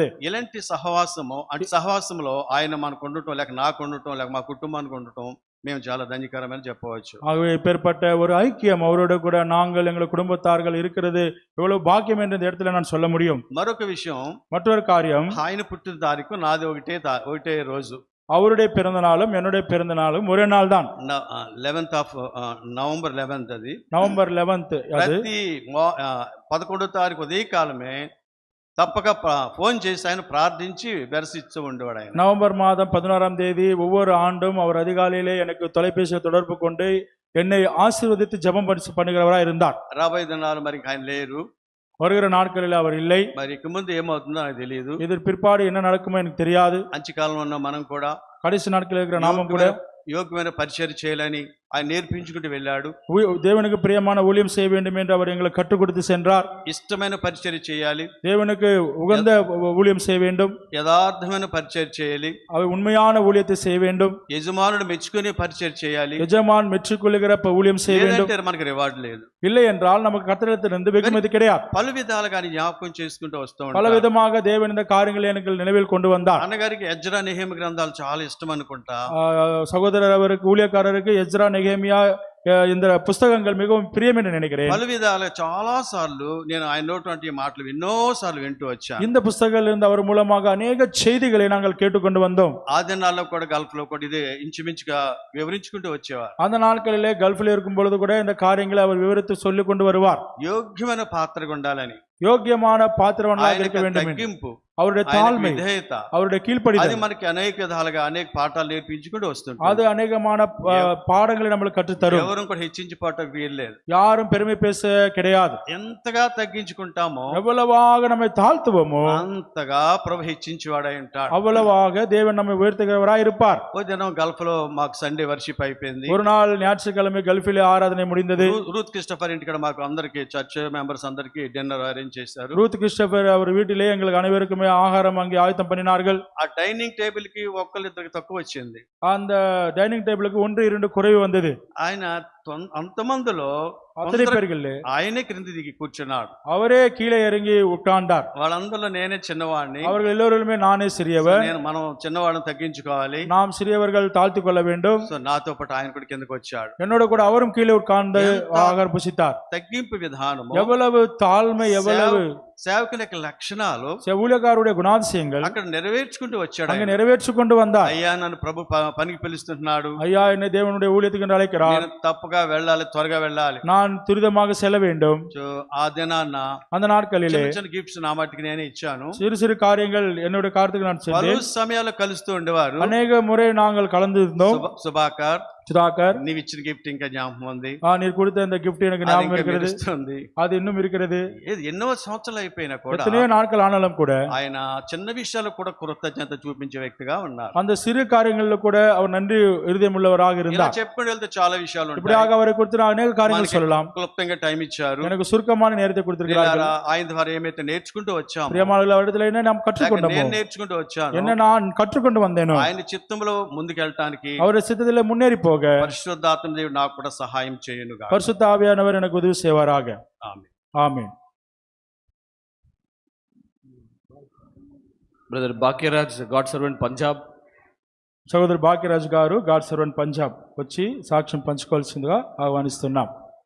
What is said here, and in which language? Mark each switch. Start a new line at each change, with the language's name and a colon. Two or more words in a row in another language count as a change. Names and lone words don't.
Telugu: ఇలాంటి సహవాసము, అంటే సహవాసంలో ఆయన మనకు ఉండటం, లేక నాకు ఉండటం, లేక మా కుటుంబానికి ఉండటం మేము చాలా ధన్యకరమని చెప్పవచ్చు.
Tamil: ஆகவே இப்பேற்பட்ட ஒரு ஐக்கியம் அவரோட கூட நாங்கள் எங்கள் குடும்பத்தார்கள் இருக்கிறது எவ்வளவு பாக்கியம் என்ற இடத்துல நான் சொல்ல முடியும்.
Telugu: మరొక విషయం,
Tamil: மற்றொரு காரியம்,
Telugu: ఆయన పుట్టిన తారీఖు నాది ఒకటే రోజు.
Tamil: அவருடைய பிறந்த நாளும் என்னுடைய பிறந்த நாளும் ஒரே நாள் தான்.
English: 11th of నవంబర్ 11th అది.
Tamil: நவம்பர் 11th.
Telugu: ప్రతి 11వ తారీఖు ఉదయకాలమే తప్పక ఫోన్ చేసి ఆయన ప్రార్థించి దర్శిస్తూ ఉండేవాడు. ఆయన
Tamil: நவம்பர் மாதம் 11ஆம் தேதி ஒவ்வொரு ஆண்டும் அவர் அதிகாலையிலே எனக்கு தொலைபேசியை தொடர்பு கொண்டு என்னை ஆசீர்வதித்து ஜெபம் பண்ணுகிறவராக இருந்தார்.
Telugu: రాబోయే దినాలు మరి ఆయన లేరు.
Tamil: வருகிற நாட்களில் அவர் இல்லை.
Telugu: మరి ఇక ముందు ఏమవుతుందో నాకు తెలియదు.
Tamil: இதற்கு பிற்பாடு என்ன நடக்குமோ எனக்கு தெரியாது.
Telugu: అంత్యకాలంలో ఉన్న మనం కూడా,
Tamil: கடைசி நாட்களில் இருக்கிற நாமும் கூட
Telugu: యోగ్యమైన పరిచర్య చేయాలని, ఆయన నేర్పించుకుంటూ వెళ్ళాడు.
Tamil: தேவனுக்கு பிரியமான ஊழியம் செய்ய வேண்டும் என்று அவர் எங்களுக்கு கற்றுக் கொடுத்து சென்றார்.
Telugu: ఇష్టమైన పరిచర్య చేయాలి,
Tamil: தேவனுக்கு உகந்த ஊழியம் செய்ய வேண்டும்,
Telugu: యథార్థమైన పరిచర్య చేయాలి,
Tamil: அவர் உண்மையான ஊழியத்தை செய்ய வேண்டும்,
Telugu: యజమానుడు మెచ్చుకునే పరిచర్య చేయాలి.
Tamil: எஜமான் மெச்சுக்கொள்ளுகிற ஊழியம் செய்ய வேண்டும்.
Telugu: లేదంటే మనకి రివార్డ్ లేదు.
Tamil: இல்லை என்றால் நமக்கு கர்த்தரிடத்திலிருந்து வெகுமதி கிடையாது.
Telugu: పలు విధాలుగా ఆయన జ్ఞాపకం చేసుకుంటూ వస్తూ
Tamil: பல
Telugu: ఉంటాడు.
Tamil: விதமாக தேவன் இந்த காரியங்களை எனக்கு நினைவில் கொண்டு வந்தார்.
Telugu: అన్నగారికి ఎజ్రా నెహెమియా గ్రంథాలు చాలా ఇష్టం అనుకుంటా.
Tamil: சகோதரர் அவருக்கு ஊழியக்காரருக்கு எஸ்ரா நெகேமியா இந்த புஸ்தகங்கள் மிகவும் பிரியம் என்று நினைக்கிறேன்.
Telugu: పలు విధాలుగా చాలా సార్లు నేను ఆయన నోటి మాటలు ఎన్నో సార్లు వింటూ వచ్చాను.
Tamil: இந்த புஸ்தகங்கள் இருந்து அவர் மூலமாக அநேக செய்திகளை நாங்கள் கேட்டுக்கொண்டு வந்தோம்.
Telugu: ఆ దినాల్లో కూడా గల్ఫ్ లో కూడా ఇది ఇంచుమించుగా వివరించుకుంటూ వచ్చేవారు.
Tamil: அந்த நாட்களிலே கல்ஃபில் இருக்கும் பொழுது கூட இந்த காரியங்களை அவர் விவரித்து சொல்லிக் கொண்டு வருவார்.
Telugu: యోగ్యమైన పాత్రగా ఉండాలని,
Tamil: யோக்கியமான பாத்திரவனாக இருக்க வேண்டும்,
Telugu: తగ్గింపు,
Tamil: அவருடைய தாழ்மை,
Telugu: విధేయత,
Tamil: அவருடைய கீழ்ப்படிதல்,
Telugu: అది మనకి అనేక విధాలుగా అనేక పాఠాలు నేర్పించుకుంటూ వస్తుంది.
Tamil: அது அநேகமான பாடங்களை நம்மளுக்கு கற்றுத்தரும்.
Telugu: ఎవరు కూడా హెచ్చించిపోవటం వీల్లేదు.
Tamil: யாரும் பெருமை பேச கிடையாது.
Telugu: ఎంతగా తగ్గించుకుంటామో
Tamil: எவ்வளவாக நம்மை தாழ்த்துவோமோ
Telugu: అంతగా ప్రభు హెచ్చించేవాడై ఉంటాడు.
Tamil: அவ்வளவாக தேவன் நம்மை உயர்த்துகிறவராய் இருப்பார்.
Telugu: ఓ దినం గల్ఫ్ లో మాకు
English: Sunday worship
Telugu: అయిపోయింది.
Tamil: ஒரு நாள் ஞாயிற்றுக்கிழமை கல்ஃபிலே ஆராதனை முடிந்தது.
Telugu: రూత్ క్రిస్టఫర్ ఇంటికాడ మాకు అందరికి
English: church members
Telugu: అందరికి
English: dinner arrange
Telugu: చేశారు.
Tamil: ரூத் கிறிஸ்டோபர் அவர் வீட்டிலே எங்களுக்கு அனைவருக்குமே ஆகாரம் அங்கே ஆயத்தம் பண்ணினார்கள்.
Telugu: ఆ
English: dining table
Telugu: కి ఒక్కళ్ళిద్దరికి తక్కువ వచ్చింది.
Tamil: அந்த
English: dining table
Tamil: 1-2 குறைவு வந்தது.
Telugu: ఆయన అంతమందిలో
Tamil: அத்தனை பேர்கள்
Telugu: ఆయనే క్రింది దిగి కూర్చున్నాడు.
Tamil: அவரே கீழே இறங்கி உட்கார்ந்தார்.
Telugu: వాళ్ళందరిలో నేనే చిన్నవాడిని.
Tamil: அவர்கள் எல்லோருமே நானே சிறியவர்.
Telugu: మనం చిన్నవాళ్ళని తగ్గించుకోవాలి,
Tamil: நாம் சிறியவர்கள் தாழ்த்து கொள்ள வேண்டும்.
Telugu: సో నాతో పాటు ఆయన కూడా కిందకు వచ్చాడు.
Tamil: என்னோட கூட அவரும் கீழே உட்கார்ந்து ஆகாரம் புசித்தார்.
Telugu: తగ్గింపు విధానము,
Tamil: எவ்வளவு தாழ்மை, எவ்வளவு
Telugu: సేవకుల యొక్క లక్షణాలు,
Tamil: ஊழியக்காரருடைய குணாதிசயங்கள்
Telugu: అక్కడ నెరవేర్చుకుంటూ వచ్చాడు.
Tamil: அங்கே நிறைவேற்றி கொண்டு வந்தார்.
Telugu: అయ్యా నన్ను ప్రభు పనికి పిలుస్తున్నాడు,
Tamil: ஐயா என்னை தேவனுடைய ஊழியத்துக்கு அழைக்கிறார்,
Telugu: నేను తప్పగా వెళ్ళాలి, త్వరగా వెళ్ళాలి,
Tamil: நான் துரிதமாக செல்ல வேண்டும்.
Telugu: సో ఆ దినాన్న
Tamil: அந்த நாட்களிலே
Telugu: చిన్న గిఫ్ట్స్ నా మట్టుకు నేనే ఇచ్చాను.
Tamil: சிறு சிறு காரியங்கள் என்னுடைய காரியத்துக்கு நான்
Telugu: పలు
Tamil: செஞ்சேன்.
Telugu: సమయాల్లో కలుస్తూ ఉండేవారు.
Tamil: அநேக முறை நாங்கள் கலந்து இருந்தோம்.
Telugu: సుభాకర్,
Tamil: சுதாகர்,
Telugu: నీవు ఇచ్చిన గిఫ్ట్ ఇంకా జ్ఞాపకం ఉంది,
Tamil: நீர் கொடுத்த இந்த gift எனக்கு
Telugu: అది
Tamil: ஞாபகம்
Telugu: ఇంకా
Tamil: இருக்கிறது,
Telugu: మెరుస్తుంది.
Tamil: அது இன்னும் இருக்கிறது.
Telugu: ఎన్నో సంవత్సరాలు అయిపోయినా కూడా
Tamil: எத்தனையோ நாட்கள் ஆனாலும் கூட
Telugu: ఆయన చిన్న విషయాలు కూడా కృతజ్ఞత చూపించే వ్యక్తిగా ఉన్నారు.
Tamil: அந்த சிறு காரியங்களில் கூட அவர் நன்றி இருதயம் உள்ளவராக
Telugu: ఇలా
Tamil: இருந்தார்.
Telugu: చెప్పుకుంటూ వెళ్తే చాలా విషయాలు ఉంటాయి.
Tamil: இப்படியாக அவரை குறித்து நான் அநேக காரியங்கள் சொல்லலாம்.
Telugu: క్లుప్తంగా టైం ఇచ్చారు.
Tamil: எனக்கு சுருக்கமான நேரத்தை கொடுத்திருக்கிறார்கள்.
Telugu: ఆయన ద్వారా ఏమైతే నేర్చుకుంటూ వచ్చాము,
Tamil: பிரியமானவர்களே, அவரிடத்தில் என்ன நாம் கற்றுக்கொண்டோமோ,
Telugu: నేను నేర్చుకుంటూ వచ్చాను,
Tamil: என்ன நான் కற்றுக்கொண்டு வந்தேனோ,
Telugu: ఆయన చిత్తంలో ముందుకెళ్ళటానికి
Tamil: அவருடைய சித்தத்திலே முன்னேறி போக
Telugu: పరిశుద్ధాత్మ దేవుడు నాకు కూడా సహాయం చేయునుగా.
Tamil: பரிசுத்த ஆவியானவர் எனக்கு உதவி செய்வாராக.
Telugu: ఆమేన్.
Tamil: ஆமென்.
English: Brother Bhagyaraj God servant Punjab.
Telugu: సోదరు భాగ్యరాజ్ గారు
English: God servant
Telugu: పంజాబ్ వచ్చి సాక్ష్యం పంచుకోవాల్సిందిగా ఆహ్వానిస్తున్నాం.